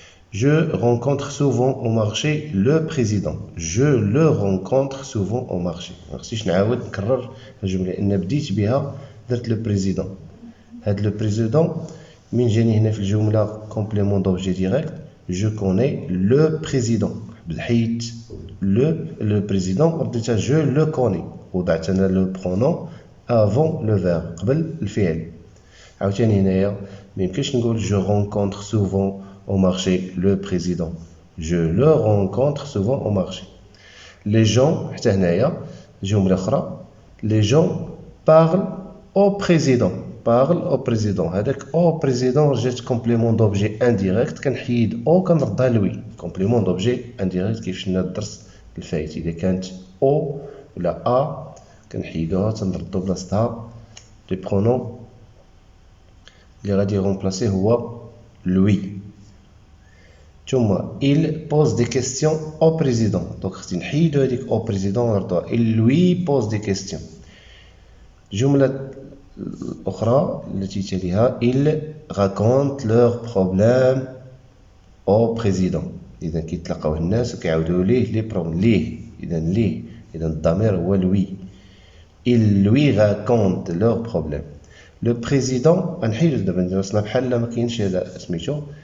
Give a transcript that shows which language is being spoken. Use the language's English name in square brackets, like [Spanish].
[French] Je rencontre souvent au marché le président. Je le rencontre souvent au marché. Si je [Arabic] نكرر الجملة إن بديت بها درت [French] le président. [Arabic] هذا [French] le président [Arabic] من جاني هنا في الجملة [French] complément d'objet direct. Je connais le président. [Arabic] بالحيت [French] le président [Arabic] رديتها [French] je le connais [Arabic] وضعت أنا [French] le pronom avant le verbe [Arabic] قبل الفعل. عاوتاني هنايا ميمكنش نقول [French] je rencontre souvent au marché le président. Je le rencontre souvent au marché. Les gens [Arabic] حتى هنايا جملة أخرى [French] les gens parlent au président. parle au président. [Arabic] هذاك [French] au président [Arabic] جات [French] complément d'objet indirect [Arabic] كنحيد او كنردها لوي. [French] complément d'objet indirect [Arabic] كيف شفنا الدرس الفايت إذا كانت او ولا ا كنحيدوها تنردو بلاصتها لي برونون اللي غادي يغومبلاسي هو lui. ثم [French] il pose des questions au président. donc [Arabic] خصني نحيدو هذيك [French] au président [Arabic] ونردوها [French] il lui pose des questions. [Arabic] جملة الأخرى التي تليها [French] ils racontent leurs problèmes au président. [Arabic] إذا كيتلاقاو الناس وكيعاودوا ليه لي بروبليم ليه إذا الضمير هو lui. [French] ils lui racontent leurs problèmes. le président [Arabic] غنحيدو دابا نديرو بحال ما كاينش هذا سميتو.